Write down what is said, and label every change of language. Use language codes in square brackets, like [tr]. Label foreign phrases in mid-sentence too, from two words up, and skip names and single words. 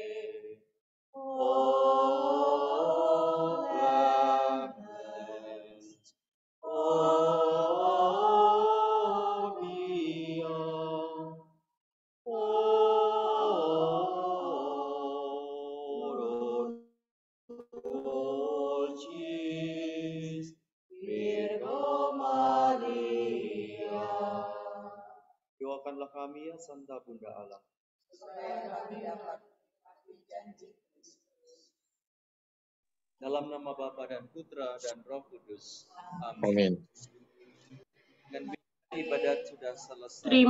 [la] O clemens, O pia, oro dulcis Virgo Maria. [id] Doakanlah kami ya Santa Bunda Allah, supaya kami dapat menepati janji Kristus. dalam nama Bapa dan Putra dan Roh Kudus. Amin. Amin. Dan ibadat sudah selesai.